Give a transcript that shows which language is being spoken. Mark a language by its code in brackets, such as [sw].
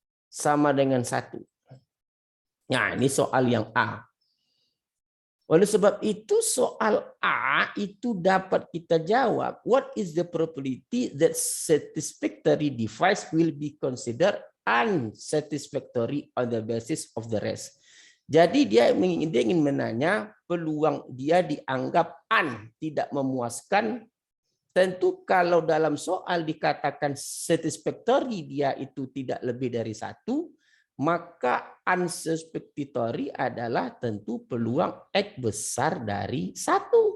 [id] Sama dengan 1. Nah, ini soal yang A. Oleh sebab itu soal A itu dapat kita jawab. [en] What is the probability that satisfactory device will be considered unsatisfactory on the basis of the rest? [id] Jadi dia ingin menanya peluang dia dianggap tidak memuaskan. Tentu kalau dalam soal dikatakan satisfactory dia itu tidak lebih dari 1, maka unsatisfactory adalah tentu peluang X besar dari 1.